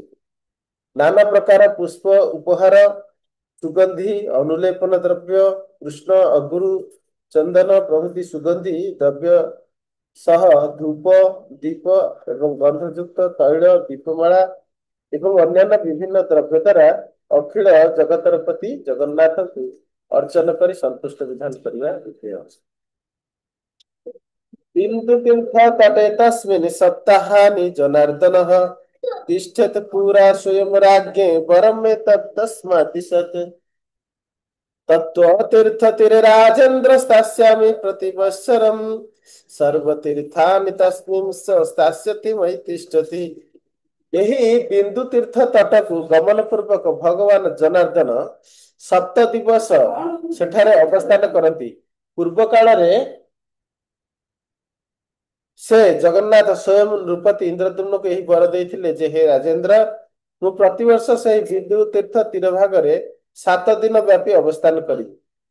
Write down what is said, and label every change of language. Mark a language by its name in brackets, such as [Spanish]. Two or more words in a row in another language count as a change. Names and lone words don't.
[Odia] ନାନା ପ୍ରକାର ପୁଷ୍ପ ଉପହାର, ସୁଗନ୍ଧି ଅନୁଲେପନ ଦ୍ରବ୍ୟ, କୃଷ୍ଣ ଅଗୁରୁ ଚନ୍ଦନ ପ୍ରଭୃତି ସୁଗନ୍ଧି ଦ୍ରବ୍ୟ ସହ ଧୂପ ଦୀପ ଏବଂ ଗନ୍ଧଯୁକ୍ତ ତୈଳ ଦୀପମାଳା ଏବଂ ଅନ୍ୟାନ୍ୟ ବିଭିନ୍ନ ଦ୍ରବ୍ୟ ଦ୍ୱାରା ଅଖିଳ ଜଗତର ପତି ଜଗନ୍ନାଥଙ୍କୁ ଅର୍ଚ୍ଚନ କରି ସନ୍ତୁଷ୍ଟ ବିଧାନ କରିବା ବିଧେୟ। [Sanskrit] बिंदु तीर्थ तटे तस्मिन् सप्ताहानि जनार्दनः तिष्ठत पुरा स्वयं राज्ञे वरं मे तस्मादिशत् तत्त्वतीर्थतीरे राजेन्द्र स्थास्यामि प्रतिवत्सरम् सर्वतीर्थानि तस्मिन् स्थास्यति मयि तिष्ठति। [Odia] ଏହି ବିନ୍ଦୁ ତୀର୍ଥ ତଟକୁ ଗମନ ପୂର୍ବକ ଭଗବାନ ଜନାର୍ଦ୍ଦନ 7 ଦିବସ ସେଠାରେ ଅବସ୍ଥାନ କରନ୍ତି। ପୂର୍ବ କାଳରେ ସେ ଜଗନ୍ନାଥ ସ୍ୱୟଂ ନୃପତି ଇନ୍ଦ୍ରଦ୍ୟୁମ୍ନକୁ ଏହି ବର ଦେଇଥିଲେ ଯେ, ହେ ରାଜେନ୍ଦ୍ର, ମୁଁ ପ୍ରତିବର୍ଷ ସେହି ବିନ୍ଦୁ ତୀର୍ଥ ତୀର ଭାଗରେ 7 ଦିନ ବ୍ୟାପୀ ଅବସ୍ଥାନ କରିବି।